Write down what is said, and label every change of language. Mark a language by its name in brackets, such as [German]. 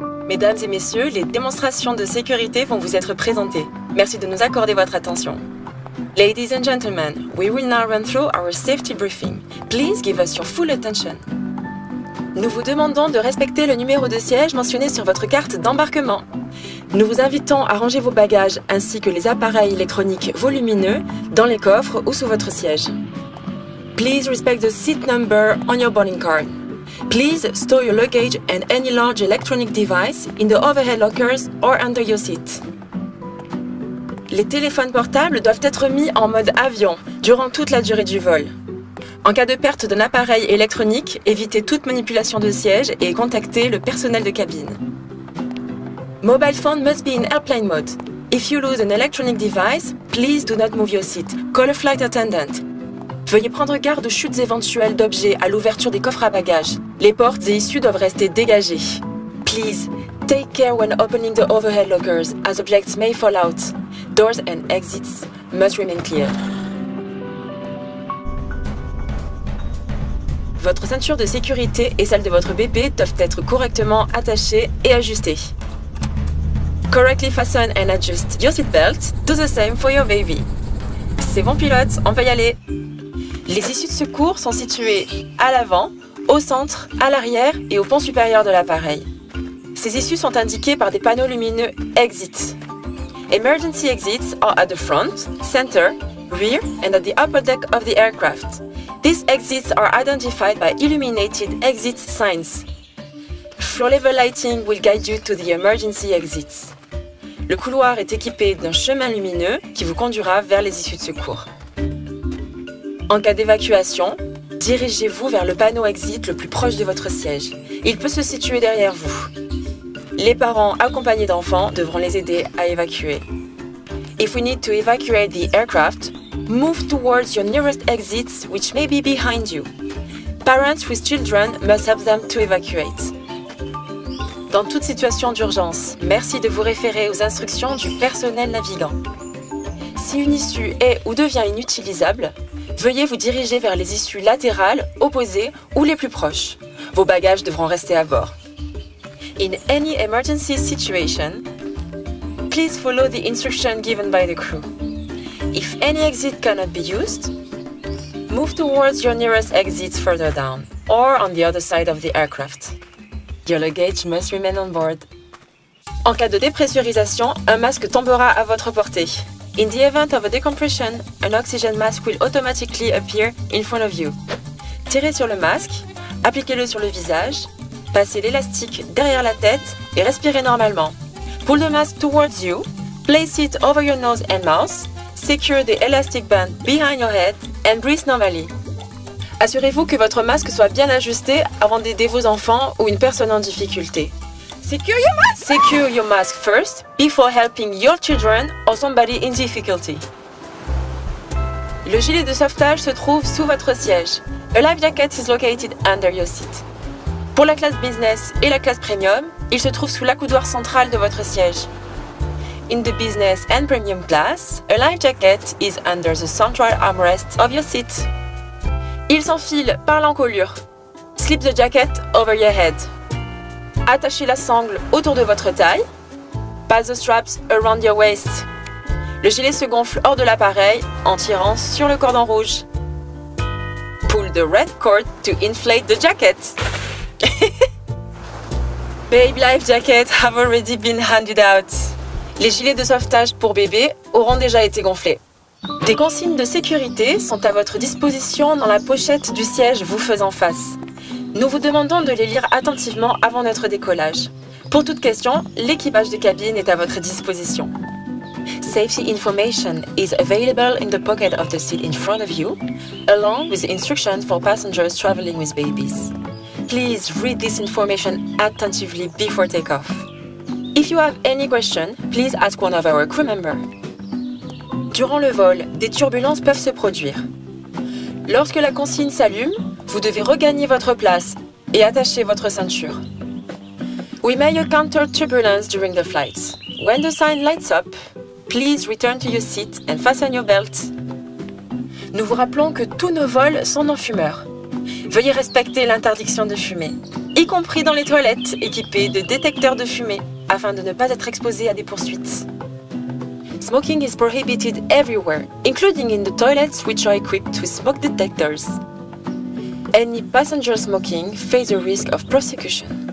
[French] Mesdames et messieurs, les démonstrations de sécurité vont vous être présentées. Merci de nous accorder votre attention. [English] Ladies and gentlemen, we will now run through our safety briefing. Please give us your full attention. [French] Nous vous demandons de respecter le numéro de siège mentionné sur votre carte d'embarquement. Nous vous invitons à ranger vos bagages ainsi que les appareils électroniques volumineux dans les coffres ou sous votre siège. [English] Please respect the seat number on your boarding card. Please store your luggage and any large electronic device in the overhead lockers or under your seat. [French] Les téléphones portables doivent être mis en mode avion durant toute la durée du vol. En cas de perte d'un appareil électronique, évitez toute manipulation de siège et contactez le personnel de cabine. [English] Mobile phone must be in airplane mode. If you lose an electronic device, please do not move your seat. Call a flight attendant. [French] Veuillez prendre garde aux chutes éventuelles d'objets à l'ouverture des coffres à bagages. Les portes et issues doivent rester dégagées. [English] Please, take care when opening the overhead lockers, as objects may fall out. Doors and exits must remain clear. [French] Votre ceinture de sécurité et celle de votre bébé doivent être correctement attachées et ajustées. [English] Correctly fasten and adjust your seatbelt. Do the same for your baby. [French] C'est bon pilote, on peut y aller. Les issues de secours sont situées à l'avant, au centre, à l'arrière et au pont supérieur de l'appareil. Ces issues sont indiquées par des panneaux lumineux Exit. [English] Emergency exits are at the front, center, rear and at the upper deck of the aircraft. These exits are identified by illuminated exit signs. Floor level lighting will guide you to the emergency exits. [French] Le couloir est équipé d'un chemin lumineux qui vous conduira vers les issues de secours. En cas d'évacuation, dirigez-vous vers le panneau exit le plus proche de votre siège. Il peut se situer derrière vous. Les parents accompagnés d'enfants devront les aider à évacuer. [English] If we need to evacuate the aircraft, move towards your nearest exits which may be behind you. Parents with children must help them to evacuate. [French] Dans toute situation d'urgence, merci de vous référer aux instructions du personnel navigant. Si une issue est ou devient inutilisable, veuillez vous diriger vers les issues latérales, opposées ou les plus proches. Vos bagages devront rester à bord. [English] In any emergency situation, please follow the instruction given by the crew. If any exit cannot be used, move towards your nearest exits further down or on the other side of the aircraft. Your luggage must remain on board. [French] En cas de dépressurisation, un masque tombera à votre portée. [English] In the event of a decompression, an oxygen mask will automatically appear in front of you. [French] Tirez sur le masque, appliquez-le sur le visage, passez l'élastique derrière la tête et respirez normalement. [English] Pull the mask towards you, place it over your nose and mouth, secure the elastic band behind your head and breathe normally. [French] Assurez-vous que votre masque soit bien ajusté avant d'aider vos enfants ou une personne en difficulté. [English] Secure your mask first before helping your children or somebody in difficulty. [French] Le gilet de sauvetage se trouve sous votre siège. [English] A life jacket is located under your seat. [French] Pour la classe business et la classe premium, il se trouve sous l'accoudoir central de votre siège. [English] In the business and premium class, a life jacket is under the central armrest of your seat. [French] Il s'enfile par l'encolure. [English] Slip the jacket over your head. [French] Attachez la sangle autour de votre taille. [English] Pass the straps around your waist. [French] Le gilet se gonfle hors de l'appareil en tirant sur le cordon rouge. [English] Pull the red cord to inflate the jacket. Baby life jackets have already been handed out. [French] Les gilets de sauvetage pour bébé auront déjà été gonflés. Des consignes de sécurité sont à votre disposition dans la pochette du siège vous faisant face. Nous vous demandons de les lire attentivement avant notre décollage. Pour toute question, l'équipage de cabine est à votre disposition. [English] Safety information is available in the pocket of the seat in front of you, along with instructions for passengers traveling with babies. Please read this information attentively before takeoff. If you have any question, please ask one of our crew members. [French] Durant le vol, des turbulences peuvent se produire. Lorsque la consigne s'allume, vous devez regagner votre place et attacher votre ceinture. [English] We may encounter turbulence during the flight. When the sign lights up, please return to your seat and fasten your belt. [French] Nous vous rappelons que tous nos vols sont non-fumeurs. Veuillez respecter l'interdiction de fumer. y compris dans les toilettes équipées de détecteurs de fumée afin de ne pas être exposé à des poursuites. [English] Smoking is prohibited everywhere, including in the toilets which are equipped with smoke detectors. Any passenger smoking face a risk of prosecution.